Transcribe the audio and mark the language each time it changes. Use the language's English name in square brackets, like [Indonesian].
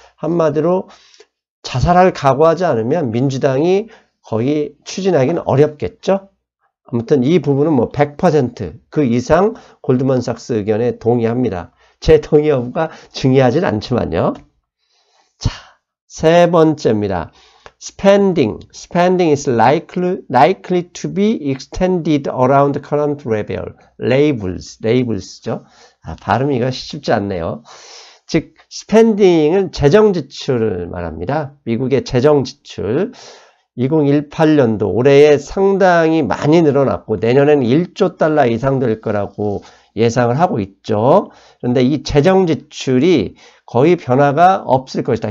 [Korean] 한마디로 자살할 각오하지 않으면 민주당이 거의 추진하기는 어렵겠죠. 아무튼 이 부분은 100% 그 이상 골드만삭스 의견에 동의합니다. 제 동의 여부가 중요하진 않지만요. 자, 세 번째입니다. [English] Spending is likely to be extended around current labels죠. [Korean] 발음이가 쉽지 않네요. 즉, spending은 재정 지출을 말합니다. 미국의 재정 지출 2018년도 올해에 상당히 많이 늘어났고 내년에는 1조 달러 이상 될 거라고 예상을 하고 있죠. 그런데 이 재정 지출이 거의 변화가 없을 것이다.